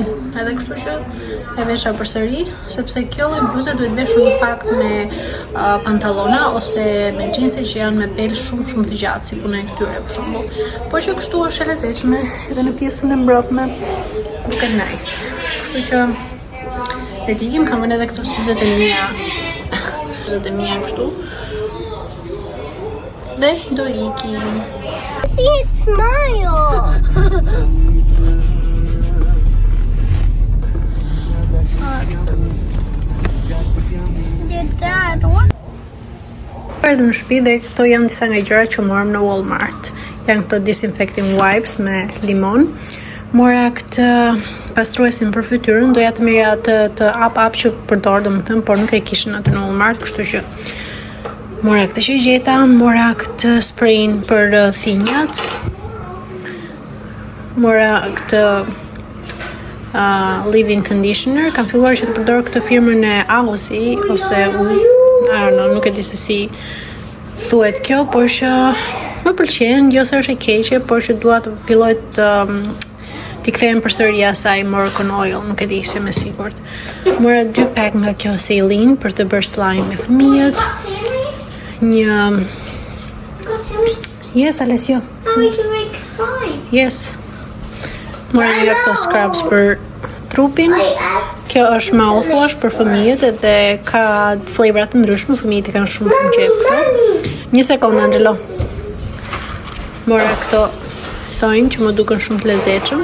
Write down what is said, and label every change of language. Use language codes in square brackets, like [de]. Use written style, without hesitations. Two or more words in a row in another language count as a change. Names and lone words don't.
[sq] Edhe kështu që e vesha përsëri, sepse kjo lloj bluze duhet veshur në fakt me pantallona ose me xhinse që janë me bel shumë të gjatë, si puna e këtyre për shembull. Por që kështu është e lezetshme edhe në pjesën e mbrojtme, duket nice. Kështu që le të ikim, kam edhe këto syzet e mia kështu. Dhe do ikim. [en] See it smile. Dad, what? [sq] Erdhëm në shtëpi dhe këto janë disa nga gjërat që morëm në Walmart. Janë këto [en] disinfecting wipes [sq] me limon. Mora këtë pastruesin për fytyrën, doja të merja të ap që përdor, domethënë, por nuk e kishin aty në Walmart, kështu që mora këtë që gjeta, mora këtë sprayin për thinjat. Mora këtë [en] leave-in conditioner. [sq] Kam filluar që të përdor këtë firmën e Aussie ose nuk e di se si thuhet kjo, por që më pëlqen, jo se është e keqe, por që dua të filloj t'i kthehem përsëri asaj Moroccan Oil, nuk e di se me sigurt. Mora 2 pack nga kjo Celine për të bërë slime me fëmijët. [en] Yes, Alessio. Now we can make slime. Yes. [sq] Mora një këto scrubs për trupin. Kjo është mouthwash për fëmijët edhe ka flavora të ndryshme, fëmijët i kanë shumë qejf këto. Një sekond, Angelo. Mora këto thonjë që më duken shumë të lezetshëm.